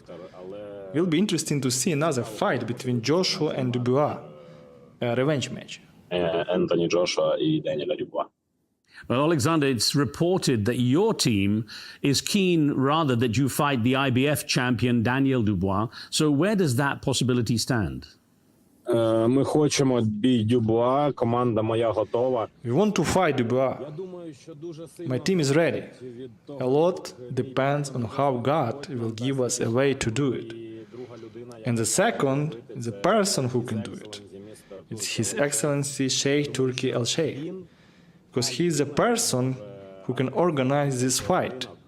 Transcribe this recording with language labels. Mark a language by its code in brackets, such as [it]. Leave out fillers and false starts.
[en] It will be interesting to see another fight between Joshua and Dubois, a revenge match. Anthony Joshua and Daniel Dubois. Well, Oleksandr, it's reported that your team is keen rather that you fight the IBF champion Daniel Dubois. So where does that possibility stand? [uk] Ми хочемо бій Дюбуа, команда моя готова. [en] We want to fight Dubois. My team is ready. A lot depends on how God will give us a way to do it. And the second is the person who can do it. It's His Excellency Sheikh Turki Al-Sheikh. Because he is the person who can organize this fight.